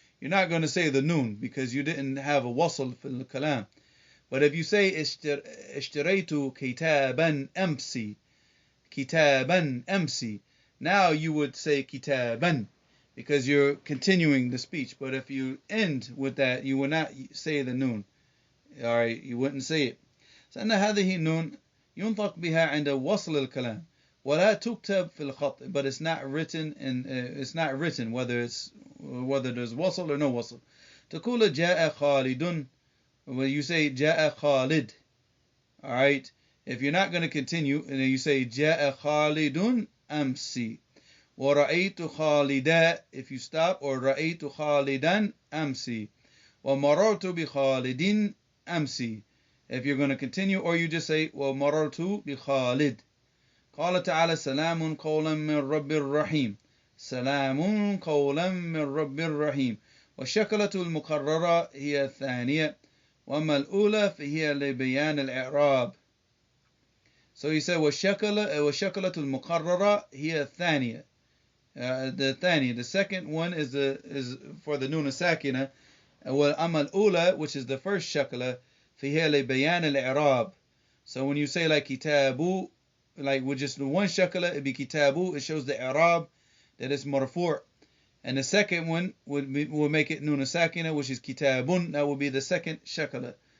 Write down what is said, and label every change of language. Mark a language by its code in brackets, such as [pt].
[en] You're not going to say the noon because you didn't have a wasl [ar] في الكلام. [en] But if you say [ar] اشتريت كتابا أمسي, كتابا أمسي, [en] now you would say kitaban because you're continuing the speech. But if you end with that, you will not say the noon. Alright, you wouldn't say it. So [ar] أن هذه النون ينطق بها عند وصل الكلام ولا تكتب في الخط, [en] but it's not written whether there's wasl or no wasl. [ar] تقول جاء خالد, [en] when you say [ar] جاء خالد, [en] all right. If you're not going to continue, and then you say [ar] جاء خالد أمسي. ورأيت خالدا, [en] if you stop, or [ar] رأيت خالدا أمسي. ومررت بخالد أمسي. [en] If you're going to continue, or you just say [ar] ومررت بخالد. قال تعالى سلام قولا من رب الرحيم. سلام قولا من رب الرحيم. والشكلة المكررة هي الثانية, وأما الأولى فهي لبيان الإعراب. [en] So he said [ar] والشكلة المكررة هي الثانية. [en] The second one is for the nun sakina. [ar] وأما الأولى, [en] which is the first shakla, [ar] فهي لبيان الإعراب. [en] So when you say like kitabu, like with just one shakla, it'd be kitabu, it shows the i'rab that it's marfu'. And the second one would make it nun sakina, which is kitabun, that would be the second shakla.